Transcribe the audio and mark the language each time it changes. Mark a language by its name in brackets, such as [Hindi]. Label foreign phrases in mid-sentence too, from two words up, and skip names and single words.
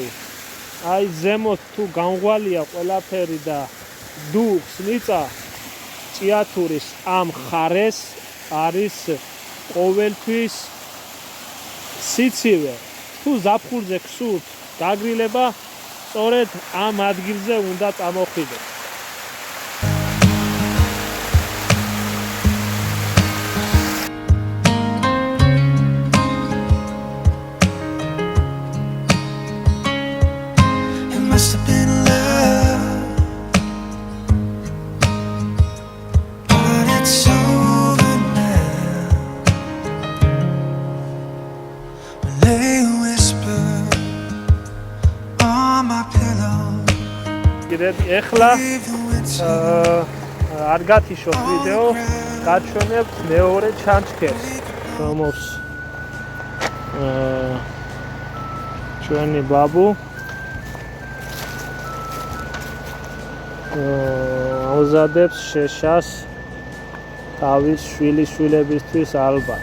[Georgian] აი ზემოთ თუ გამღვალია ყველაფერი და დუხს მიწა ჭიათურის ამ ხარეს არის ყოველთვის სიცივე. თუ ზაფხულზე ქსურთ გაგრილება, სწორედ ამ ადგილზე უნდა წამოხვიდეთ. [English] Must have been love, but it's over now. When they whisper on my pillow, [Georgian] ეხლა [English] leave the winter [Georgian] არ გათიშოთ ვიდეო, გაჩვენებთ მეორე ჩანჩქერს, რომელს ჩვენი ბაბუ ამზადებს შეშას თავის შვილიშვილებისთვის ალბათ.